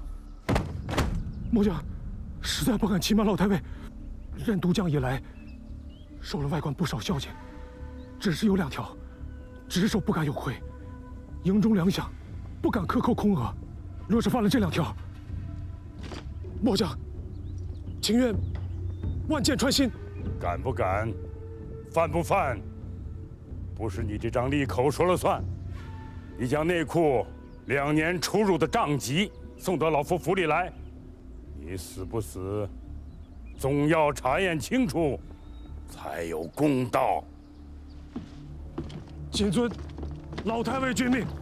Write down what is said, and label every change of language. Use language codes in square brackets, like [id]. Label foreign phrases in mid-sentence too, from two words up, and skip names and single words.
[zh] 末將實在不敢欺瞞老太尉，任都將以來，受了外官不少孝敬，只是有2條，只手不敢有虧，營中糧饷不敢克扣空額。若是犯了這2條，末將情願萬箭穿心。敢不敢，犯不犯，不是你這張利口說了算。你將內庫2年出入的賬籍送到老夫府裡來，你死不死，總要查驗清楚，才有公道。謹遵老太尉君命。